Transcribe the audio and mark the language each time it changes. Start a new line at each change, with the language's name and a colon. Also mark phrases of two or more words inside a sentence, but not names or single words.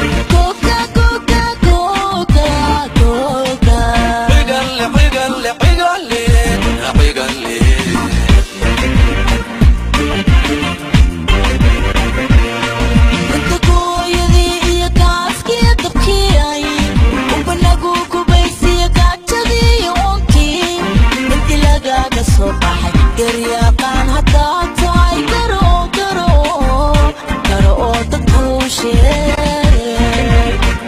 Spanish: Coca, Coca, Coca, Coca. Pégale, pégale, pégale, pégale.
Somali: Inta gooyadii iyo gaaskii dabkii ay uba nagu gubaysiyo gaajadii iyo oonkii. Intii lagaaga soo baxay garyaqaan haddaad tahay garo, garo, garo oo dadka u sheeg.